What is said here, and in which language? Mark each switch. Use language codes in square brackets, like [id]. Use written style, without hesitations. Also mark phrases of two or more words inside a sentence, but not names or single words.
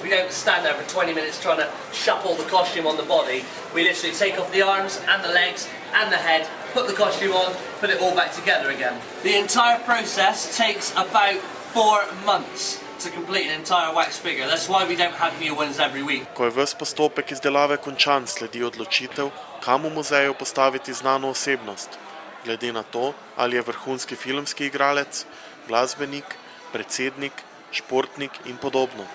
[en] We don't stand there for 20 minutes trying to shuffle the costume on the body. We literally take off the arms and the legs and the head, put the costume on, put it all back together again. The entire process takes about 4 months to complete an entire wax figure. That's why we don't have new ones every week. [sl] Ko je ves postopek izdelave končan, sledi odločitev, kam v muzeju postaviti znano osebnost, glede na to, ali je vrhunski filmski igralec, glasbenik, predsednik, športnik in podobno.